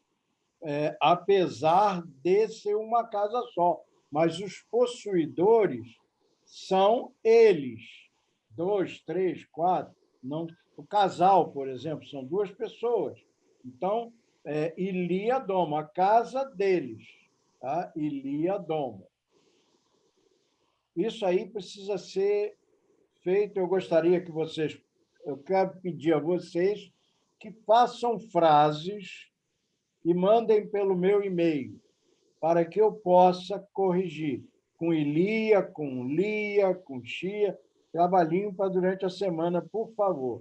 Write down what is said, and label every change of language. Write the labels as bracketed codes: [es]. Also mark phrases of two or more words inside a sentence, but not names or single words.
[pt] Apesar de ser uma casa só. Mas os possuidores são eles. 2, 3, 4. Não, o casal, por exemplo, são 2 pessoas. Então, [eo] Ilia domo, [pt] a casa deles. Tá? [eo] Ilia domo. [pt] Isso aí precisa ser feito. Eu quero pedir a vocês que façam frases e mandem pelo meu e-mail, para que eu possa corrigir com Ilia, com Lia, com Chia, trabalhinho para durante a semana, por favor.